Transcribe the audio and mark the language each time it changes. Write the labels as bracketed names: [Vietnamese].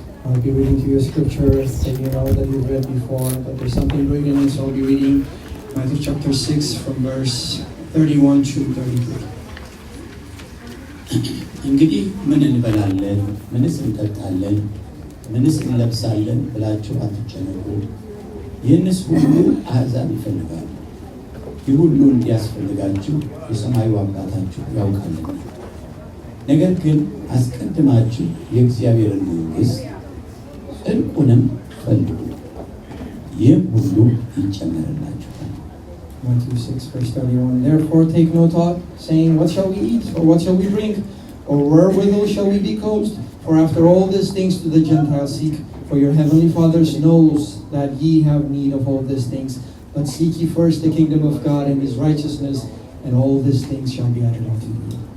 [English] I'll be reading to you a scripture that you know that you've read before, but there's something great in it, so I'll be reading Matthew chapter 6 from verse 31 to 33. [Amharic] እንግዲህ ምን እንበላለን፣ ምንስ እንጠጣለን፣ ምንስ እንለብሳለን ብላችሁ አትጨነቁ። ይህንስ ሁሉ አሕዛብ ይፈልጋሉ። ይህ ሁሉ እንዲያስፈልጋችሁ የሰማዩ አባታችሁ ያውቃልና። ነገር ግን አስቀድማችሁ የእግዚአብሔርን መንግሥት ጽድቁንም ፈልጉ፣ ይህም ሁሉ ይጨመርላችኋል። [English] Matthew 6 verse 31. Therefore take no thought, saying, what shall we eat, or what shall we drink, or wherewithal shall we be clothed? For after all these things do the Gentiles seek. For your heavenly Father knows that ye have need of all these things. But seek ye first the kingdom of God and his righteousness, and all these things shall be added unto you.